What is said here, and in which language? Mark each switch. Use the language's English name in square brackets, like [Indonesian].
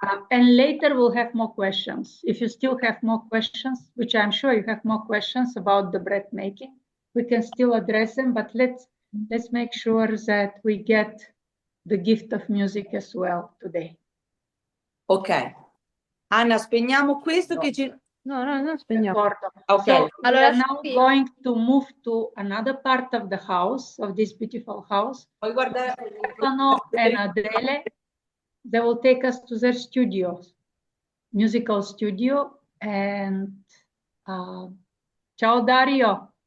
[English] And later we'll have more questions. If you still have more questions, which I'm sure you have more questions about the bread making, we can still address them, but let's make sure that we get the gift of music as well today. Ok. [Italian] Anna, spegniamo questo che ci... No, spegniamo. Ok, [English] So, we [Italian] allora [English] are now [Italian] sì. [English] going to move to another part of the house, of this beautiful house. [Italian] Puoi guardare... [English] Stefano and Adele, they will take us to their studios, musical studio. And ciao Dario.